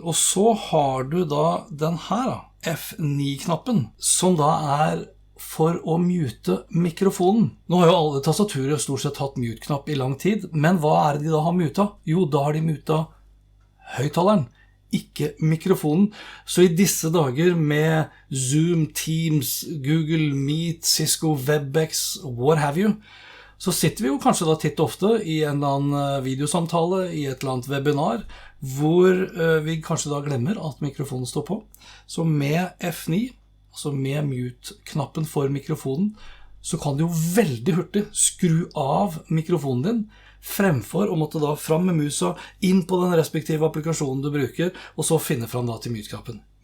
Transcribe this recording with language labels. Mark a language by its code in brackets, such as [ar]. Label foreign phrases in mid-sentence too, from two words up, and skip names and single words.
[no] Og så har du da den her, F9-knappen, som da er for å mute mikrofonen. Nå har jo alle tastaturer stort sett hatt mute-knapp i lang tid, men hva er det de da har muta? Jo, da har de muta høyttaleren, ikke mikrofonen. Så i disse dager med Zoom, Teams, Google Meet, Cisco, WebEx, [en] what have you, [no] så sitter vi jo kanskje da titt ofte i en eller annen videosamtale, i et eller annet webinar, hvor vi kanskje da glemmer at mikrofonen står på. Så med F9, altså med mute-knappen for mikrofonen, så kan du jo veldig hurtig skru av mikrofonen din, fremfor å måtte da fram med musa, inn på den respektive applikasjonen du bruker, og så finne fram da til mute-knappen.